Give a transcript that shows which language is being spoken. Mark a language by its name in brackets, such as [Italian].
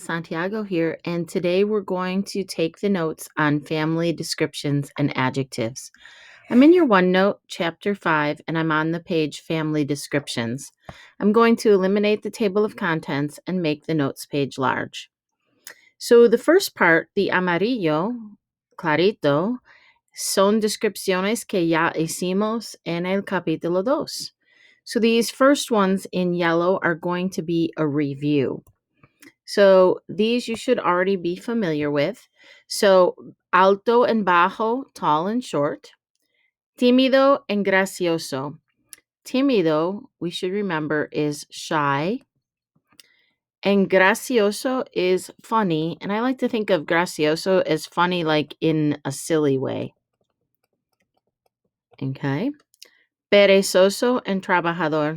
[English] Santiago here, and today we're going to take the notes on family descriptions and adjectives. I'm in your OneNote, Chapter 5, and I'm on the page Family Descriptions. I'm going to eliminate the table of contents and make the notes page large. So the first part, the [Spanish] amarillo, clarito, son descripciones que ya hicimos en el capítulo 2. [English] So these first ones in yellow are going to be a review. So these you should already be familiar with. So alto and bajo, tall and short. Tímido and gracioso. Tímido, we should remember, is shy. And gracioso is funny. And I like to think of gracioso as funny like in a silly way. Okay. Perezoso and trabajador.